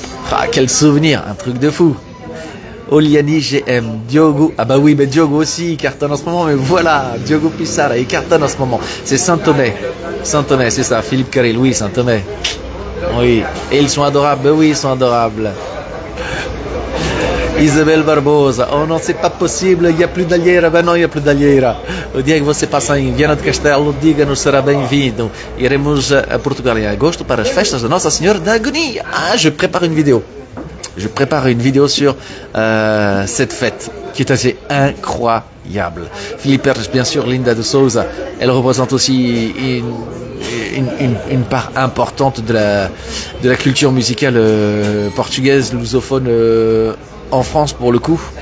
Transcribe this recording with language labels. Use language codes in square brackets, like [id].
[fr] Ah, quel souvenir, un truc de fou. Oliani GM, Diogo, ah bah oui, mais Diogo aussi, il cartonne en ce moment, mais voilà, Diogo Pissarra, il cartonne en ce moment. C'est Saint-Thomé, c'est ça, Philippe Carril, oui, Saint-Thomé. Oui, et ils sont adorables, oui, ils sont adorables. Isabelle Barbosa, oh non, c'est pas possible, il n'y a plus d'alheira. [pt] Ben não, [fr] il n'y a plus d'alheira. [pt] O dia que você passa em Viana do Castelo, diga-nos, será bem-vindo. Iremos a Portugal em agosto para as festas de Nossa Senhora da Agonia. [fr] Ah, je prépare une vidéo. Je prépare une vidéo sur cette fête qui est assez incroyable. Philippe Perges, bien sûr, Linda de Souza, elle représente aussi une part importante de la culture musicale portugaise, lusophone en France pour le coup.